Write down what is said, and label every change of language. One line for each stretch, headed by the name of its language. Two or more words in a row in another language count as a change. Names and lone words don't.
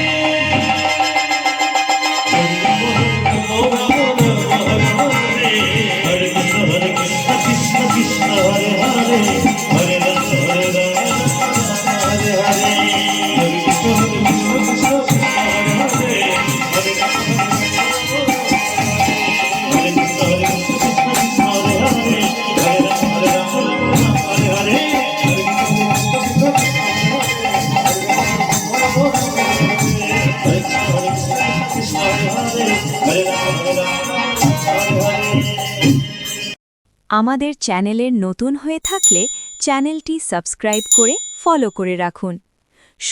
Sanskrit: हरे कृष्ण कृष्ण कृष्ण हरे हरे हरे राम हरे हरे हरे कृष्ण कृष्ण कृष्ण हरे हरे हरे राम हरे कृष्ण कृष्ण कृष्ण हरे हरे हरे राम हरे हरे
Bangla: আমাদের চ্যানেলের নতুন হয়ে থাকলে চ্যানেলটি সাবস্ক্রাইব করে ফলো করে রাখুন।